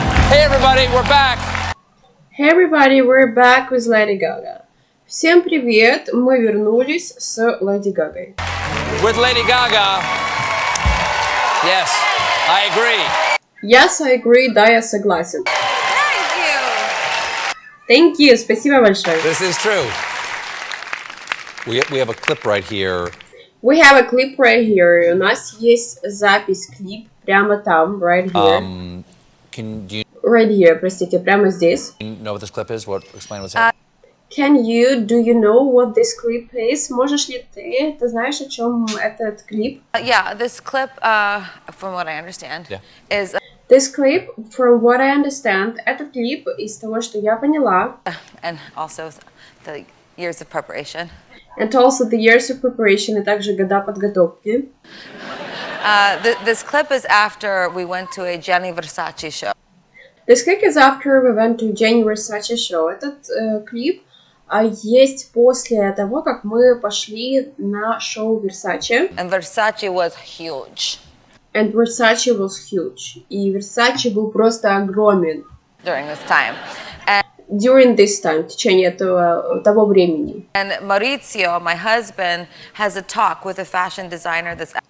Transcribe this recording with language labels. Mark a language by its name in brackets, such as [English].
[English] Hey everybody, we're back! Hey everybody, we're back with Lady Gaga. [Russian] Всем привет, мы вернулись с Леди Гагой. [English] With Lady Gaga. Yes, I agree. Yes, I agree, [Russian] да, я согласен. [English] Thank you, [Russian] спасибо большое. [English] This is true. We have a clip right here. We have a clip right here. [Russian] У нас есть запись, клип прямо там, [English] right here. Right here, [Russian] простите, прямо здесь. [English] You know what this clip is? Explain what's happening. Do you know what this clip is? [Russian] Можешь ли ты знаешь, о чем этот клип? [English] Yeah, this clip, from what I understand, is... This clip, from what I understand, [Russian] этот клип, из того, что я поняла. [English] And also the years of preparation. And also the years of preparation, [Russian] и также года подготовки. [English] This clip is after we went to a Gianni Versace show. This clip is after we went to Gianni Versace show. [Russian] Этот клип есть после того, как мы пошли на шоу Versace. [English] And Versace was huge. And Versace was huge. [Russian] И Versace был просто огромен. [English] During this time. During this time, [Russian] в течение того времени. [English] And Maurizio, my husband, has a talk with a fashion designer that's...